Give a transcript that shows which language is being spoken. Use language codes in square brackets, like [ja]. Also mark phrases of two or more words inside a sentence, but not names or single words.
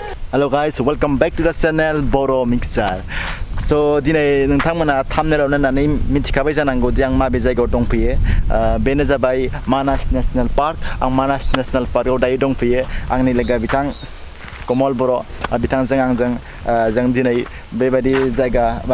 [en] Hello guys, welcome back to the channel Boro Mixer. [brx] So दिनै नोंथांमोना thumbnail नायनानै मिथिखाबाय जानांगौ दि आं माबे जायगायाव दंफैयो बेनो जाबाय मानास नेशनेल पार्क आं मानास नेशनेल पार्कआव दायो दंफैयो आंनि लोगो बिथां कमल बर' बिथांजों आंजों जों दिनै बेबायदि जायगा बा